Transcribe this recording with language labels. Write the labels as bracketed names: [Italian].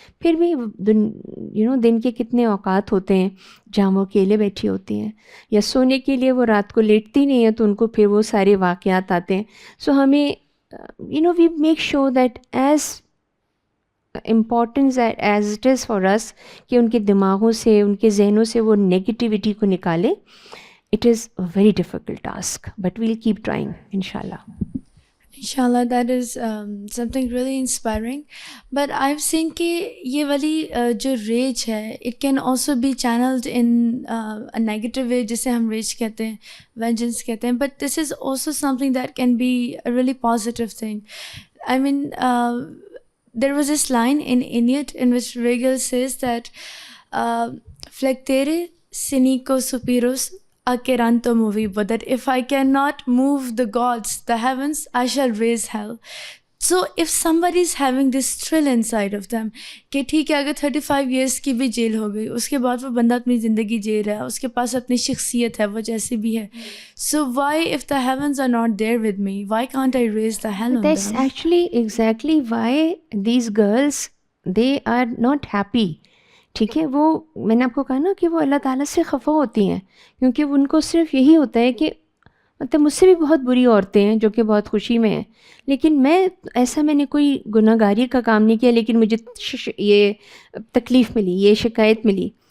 [Urdu] پھر بھی دن کے کتنے اوقات ہوتے ہیں جہاں وہ اکیلے بیٹھی ہوتی ہیں یا سونے کے لیے وہ رات کو لیٹتی نہیں ہیں, تو ان کو پھر وہ سارے واقعات آتے ہیں. [English] so ہمیں we make sure that as importance as it is for us [Urdu] کہ ان کے دماغوں سے, ان کے ذہنوں سے وہ نیگیٹیوٹی کو نکالے. [English] It is a very difficult task but we'll keep trying انشاءاللہ. Inshallah, that is something really inspiring. But I've seen [Urdu] کہ یہ والی جو ریج ہے [English] it can also be channeled in a negative way, [Urdu] جسے ہم ریج کہتے ہیں, [English] vengeance [Urdu] کہتے ہیں. [English] But this is also something that can be a really positive thing. I mean, there was this line in Inyat in which Regal says that [Latin] flectere sinico supiros Akeranto movibo, [English] that if I cannot move the gods, the heavens, I shall raise hell. So if somebody is having this thrill inside of them [Urdu] کہ ٹھیک ہے اگر 35 years کی بھی jail ہو گئی, اس کے بعد وہ بندہ اپنی زندگی جی رہا ہے, اس کے پاس اپنی شخصیت ہے, وہ جیسی بھی ہے. [English] So why if the heavens are not there with me, why can't I raise the hell on That's them? actually exactly why these girls, they are not happy. [Urdu] ٹھیک ہے, وہ میں نے آپ کو کہا نا کہ وہ اللہ تعالیٰ سے خفا ہوتی ہیں, کیونکہ ان کو صرف یہی ہوتا ہے کہ مطلب مجھ سے بھی بہت بری عورتیں ہیں جو کہ بہت خوشی میں ہیں, لیکن میں نے کوئی گناہ گاری کا کام نہیں کیا, لیکن مجھے یہ تکلیف ملی, یہ شکایت ملی.